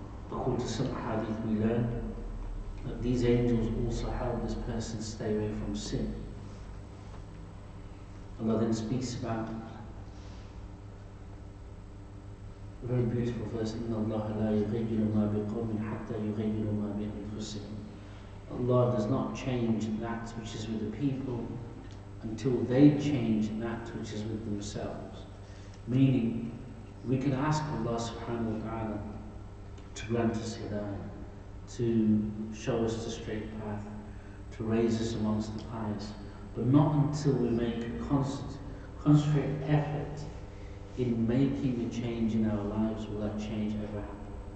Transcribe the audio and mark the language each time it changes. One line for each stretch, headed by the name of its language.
English: According to some hadith we learn that these angels also help this person stay away from sin. Allah then speaks about a very beautiful verse,
Arabic: إِنَّ اللَّهَ لَا يُغَيِّرُ مَا بِقَوْمٍ حَتَّى يُغَيِّرُ مَا بِأَنفُسِهِمْ.
English: Allah does not change that which is with the people until they change that which is with themselves. Meaning, we can ask Allah subhanahu wa ta'ala to grant us hidayah, to show us the straight path, to raise us amongst the pious, but not until we make a concentrated effort in making a change in our lives will that change ever happen.